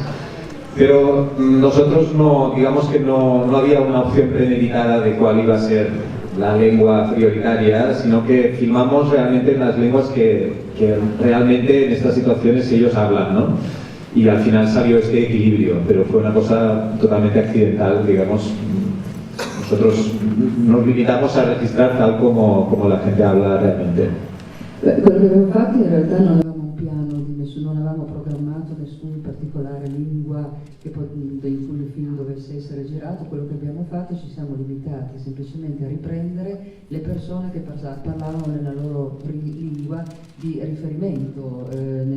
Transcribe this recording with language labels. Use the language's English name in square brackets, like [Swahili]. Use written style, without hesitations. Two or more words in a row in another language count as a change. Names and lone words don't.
[Spanish] Pero nosotros digamos que no había una opción premeditada de cuál iba a ser la lengua prioritaria, sino que filmamos realmente en las lenguas que realmente en estas situaciones ellos hablan, ¿no? Y al final salió este equilibrio, pero fue una cosa totalmente accidental, digamos. Nosotros nos limitamos a registrar tal como la gente habla realmente. [Italian] Quello che abbiamo fatto in realtà non avevamo un piano di nessuno, non avevamo programmato nessun particolare lingua in cui il film dovesse essere girato. Quello che abbiamo fatto, ci siamo limitati semplicemente a riprendere le persone che parlavano nella loro lingua di riferimento, nel